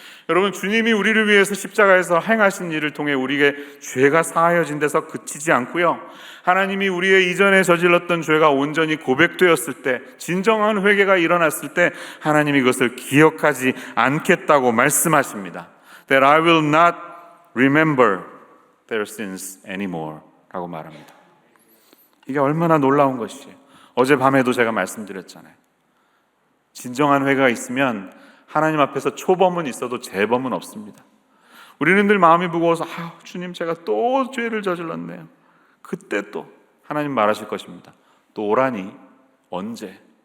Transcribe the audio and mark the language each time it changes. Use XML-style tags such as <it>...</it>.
<ko>여러분, 주님이 우리를 위해서 십자가에서 행하신 일을 통해 우리에게 죄가 사하여진 데서 그치지 않고요, 하나님이 우리의 이전에 저질렀던 죄가 온전히 고백되었을 때, 진정한 회개가 일어났을 때 하나님이 그것을 기억하지 않겠다고 말씀하십니다.</ko> <en>That I will not remember their sins anymore</en> <ko>라고 말합니다. 이게 얼마나 놀라운 것이에요. 어젯밤에도 제가 말씀드렸잖아요. 진정한 회개가 있으면 하나님 앞에서 초범은 있어도 재범은 없습니다. 우리는 늘 마음이 무거워서 주님, 제가 또 죄를 저질렀네요. 그때 또 하나님 말하실 것입니다. 또 오라니? 언제?</ko>